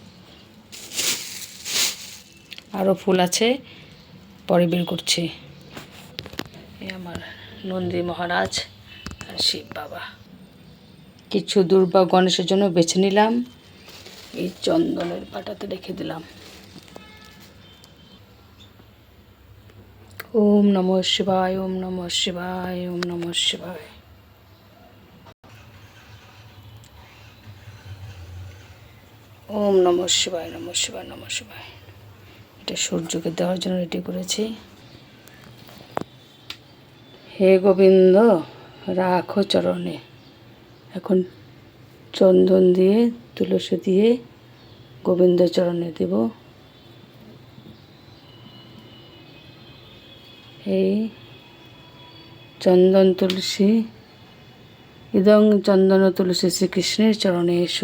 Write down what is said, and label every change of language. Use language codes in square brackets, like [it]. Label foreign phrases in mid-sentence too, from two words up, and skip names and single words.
[bn] আরও ফুল আছে, পরে বের করছি। এই আমার নন্দী মহারাজ আর শিব বাবা। কিছু দুর্বা গণেশের জন্য বেছে নিলাম, এই চন্দনের পাটাতে রেখে দিলাম। [sa] ओम नमः शिवाय, ओम नमः शिवाय, ओम नमः शिवाय। ओम नमः शिवाय, नमः शिवाय, नमः शिवाय। [bn] এটা সূর্যকে দেওয়ার জন্য রেডি করেছি। হে গোবিন্দ রাখো চরণে। এখন চন্দন দিয়ে, তুলসী দিয়ে গোবিন্দ চরণে দেব। এই চন্দন তুলসী, ইদং চন্দন তুলসী শ্রীকৃষ্ণের চরণে এসো।